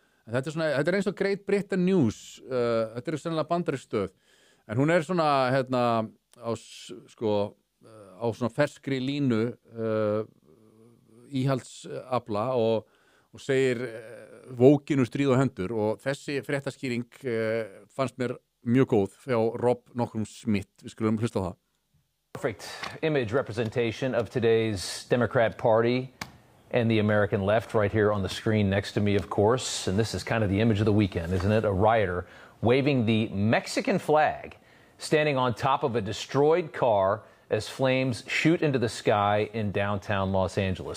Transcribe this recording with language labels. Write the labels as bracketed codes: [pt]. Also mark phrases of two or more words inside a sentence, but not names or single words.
[is] En þetta er eins og Great Britain News, þetta er sennilega bandarískstöð, en hún er svona, hérna, á svona ferskri línu íhaldsafla og segir vókinu stríð og hendur og þessi fréttaskýring fannst mér mjög góð hjá Rob Nockrum-Smith. Við skulum hlusta á það. [en] Perfect image representation of today's Democrat Party and the American left right here on the screen next to me, of course. And this is kind of the image of the weekend, isn't it? A rioter waving the Mexican flag, standing on top of a destroyed car as flames shoot into the sky in downtown Los Angeles.